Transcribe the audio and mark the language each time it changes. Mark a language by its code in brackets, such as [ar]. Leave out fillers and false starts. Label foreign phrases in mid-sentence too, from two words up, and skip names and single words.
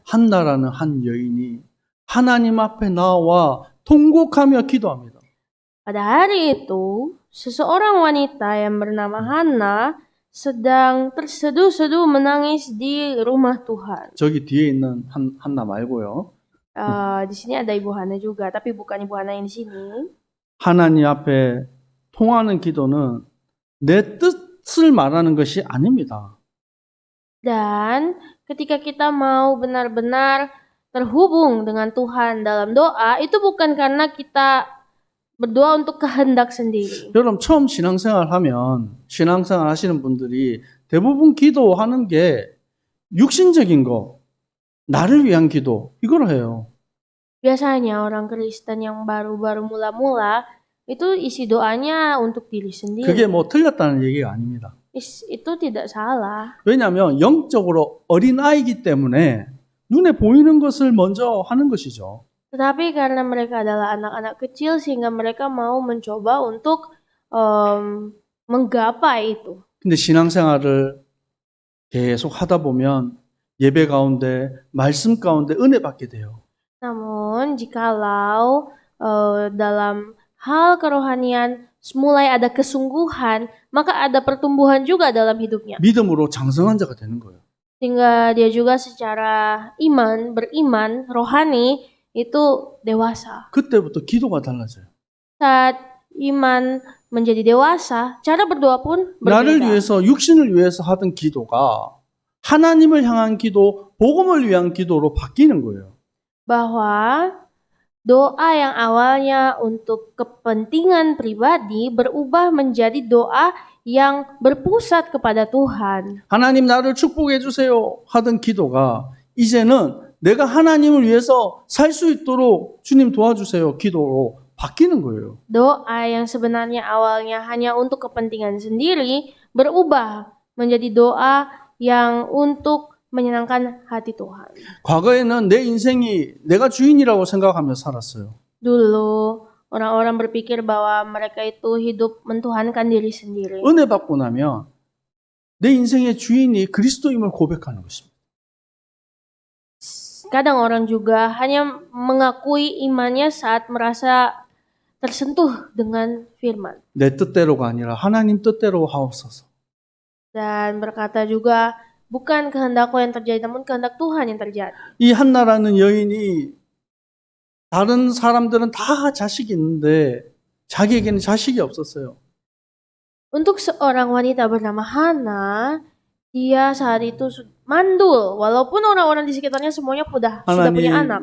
[ko] 한나라는 한 여인이 하나님 앞에 나와 통곡하며 기도합니다. [id] Pada hari itu, seseorang wanita yang bernama Hana sedang terseduh-seduh menangis di rumah Tuhan. [ko] 저기 뒤에 있는 한나 말고요. [id] Di sini ada Ibu Hana juga, tapi bukan Ibu Hana yang di sini. [ko] 하나님 앞에 통하는 기도는 내 뜻을 말하는 것이 아닙니다. [id] Dan ketika kita mau benar-benar terhubung dengan Tuhan dalam doa, itu bukan karena kita berdoa untuk kehendak sendiri. [ko] 여러분 처음 신앙생활 하시는 분들이 대부분 기도하는 게 육신적인 거, 나를 위한 기도 이걸 해요. [id] Biasanya orang Kristen yang baru-baru mula-mula itu isi doanya untuk diri sendiri. [ko] 그게 뭐 틀렸다는 얘기가 아닙니다. [id] Itu tidak salah. [ko] 왜냐하면 영적으로 어린아이기 때문에 눈에 보이는 것을 먼저 하는 것이죠. [id] Tetapi karena mereka adalah anak-anak kecil sehingga mereka mau mencoba untuk menggapai itu. [ko] 근데 신앙생활을 계속 하다 보면 예배 가운데, 말씀 가운데 은혜 받게 돼요. [id] Namun jikalau dalam hal kerohanian mulai ada kesungguhan, maka ada pertumbuhan juga dalam hidupnya. [ko] 믿음으로 장성한 자가 되는 거예요. [id] Sehingga dia juga secara beriman, rohani itu dewasa. [ko] 그때부터 기도가 달라져요. [id] Saat iman menjadi dewasa, cara berdoa pun [ko] 나를 [id] berbeda. [ko] 위해서, 육신을 위해서 하던 기도가 하나님을 향한 기도, 복음을 위한 기도로 바뀌는 거예요. [id] Bahwa doa yang awalnya untuk kepentingan pribadi berubah menjadi doa yang berpusat kepada Tuhan. [ko] 하나님 나를 축복해 주세요 하던 기도가 이제는 내가 하나님을 위해서 살 수 있도록 주님 도와주세요 기도로 바뀌는 거예요. [id] Doa yang sebenarnya awalnya hanya untuk kepentingan sendiri berubah menjadi doa yang untuk menyenangkan hati Tuhan. [ko] 과거에는 내 인생이 내가 주인이라고 생각하며 살았어요. [id] Dulu orang-orang berpikir bahwa mereka itu hidup mentuhankan diri sendiri. [ko] 은혜 받고 나면 내 인생의 주인이 그리스도임을 고백하는 것입니다. [id] Kadang orang juga hanya mengakui imannya saat merasa tersentuh dengan firman. [ko] 내 뜻대로가 아니라 하나님 뜻대로 하옵소서. [id] Dan berkata juga, bukan kehendakku yang terjadi, namun kehendak Tuhan yang terjadi. [ko] 이 한나라는 여인이 다른 사람들은 다 자식이 있는데 자기에게는 자식이 없었어요. [id] Untuk seorang wanita bernama Hana, dia saat itu mandul, walaupun orang-orang di sekitarnya semuanya sudah punya anak.